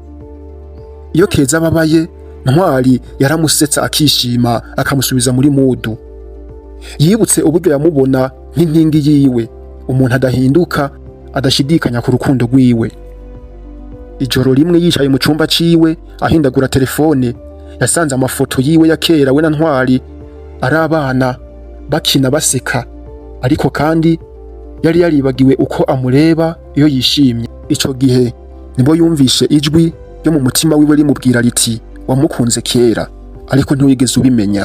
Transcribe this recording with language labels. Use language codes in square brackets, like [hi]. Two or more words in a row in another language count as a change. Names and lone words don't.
[rn] Iyo Keza ababaye, Ntwari yaramusetsa akishima akamusubiza muri mudu. Yibutse uburyo yamubona nk'inkingi yiwe, umuntu adahinduka, adashidikanya ku rukundo rwiwe. Ijoro rimwe yicaye mu cumba ciwe ahindagura telefone, yasanze amafoto yiwe ya kera we na Ntwari ari abana bakina baseka, ariko kandi yari yaribagiwe uko amureba iyo yishimye. Ico gihe nibwo yumvishe ijwi ryo mu mutima wiwe rimubwira riti wamukunze kera ariko ntiwigeze ubimenya.